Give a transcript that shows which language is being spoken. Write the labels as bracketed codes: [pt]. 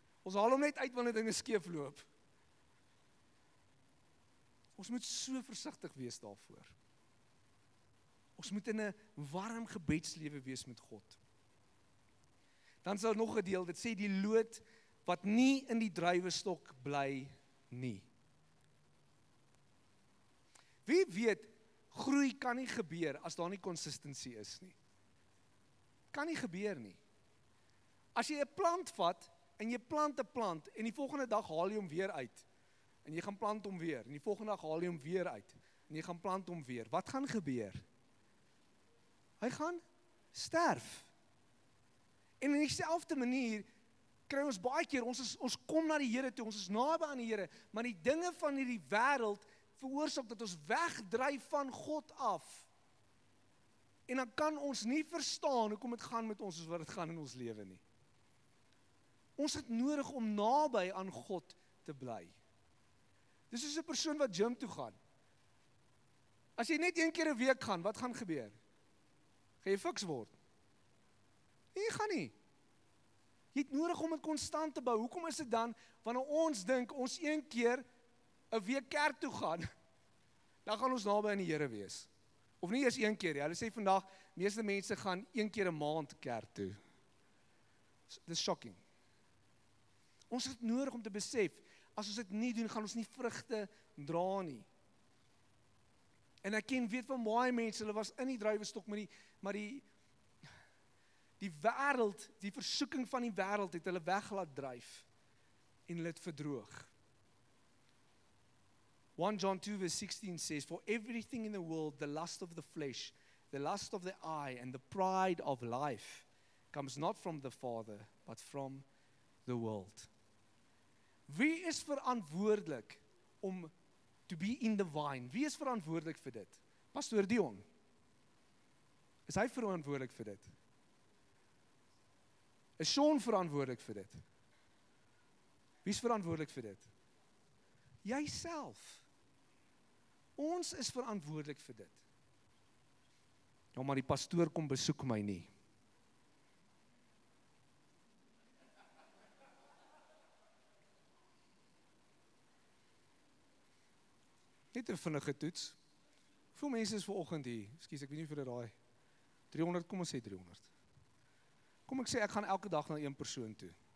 [af] Ons haal hom net uit wanneer dinge skeef loop. Ons moet so versigtig wees daarvoor. Ons moet in 'n warm gebedslewe wees met God. Dan is daar nog 'n deel, dit sê die loot wat nie in die druiwestok bly nie. Wie weet, groei kan nie gebeur as daar nie consistency is nie. Kan nie gebeur nie. As jy 'n plant vat, en jy plant 'n plant, en die volgende dag haal jy hom weer uit, en jy gaan plant hom weer, en die volgende dag haal jy hom weer uit, en jy gaan plant hom weer, wat gaan gebeur? Hy gaan sterf. En in dieselfde manier, kry ons baie keer, ons kom na die Here toe, ons is naby aan die Here, maar die dinge van hierdie wêreld, veroorsaak dat ons wegdryf van God af. En dan kan ons nie verstaan hoekom dit gaan met ons soos wat dit gaan in ons lewe nie. Ons het nodig om naby aan God te bly. Dis soos 'n persoon wat gym toe gaan. As jy net 1 keer 'n week gaan, wat gaan gebeur? Gaan jy fiks word? Nee, gaan nie. Jy het nodig om dit konstant te bou. Hoekom is dit dan, wanneer ons dink, ons 1 keer 'n week kerk toe gaan, dan gaan ons naby aan die Here wees. Of nie eers 1 keer, ja. Hulle sê vandag, meeste mense gaan 1 keer 'n maand kerk toe. Dis shocking. Ons het nodig om te besef, as ons dit nie doen, gaan ons nie vrugte dra nie. En ek weet van baie mense, hulle was in die druiwestok, maar die wêreld, die versoeking van die wêreld het hulle weggelaat dryf en hulle het verdroog. [en] 1 John 2 verse 16 says, for everything in the world, the lust of the flesh, the lust of the eye, and the pride of life, comes not from the Father, but from the world. [af] Wie is verantwoordelik om [en] to be in the vine? [af] Wie is verantwoordelik vir dit? Pastoor Dion. Is hy verantwoordelik vir dit? Is Sean verantwoordelik vir dit? Wie is verantwoordelik vir dit? Jyself. Ons is verantwoordelik vir dit. Ja, maar die pastoor kom besoek my nie. Net 'n vinnige toets. Hoeveel mense is vanoggend hier? Ekskuus, ek weet nie vir dit daai 300, kom ons sê 300. Kom ek sê ek gaan elke dag na een persoon toe.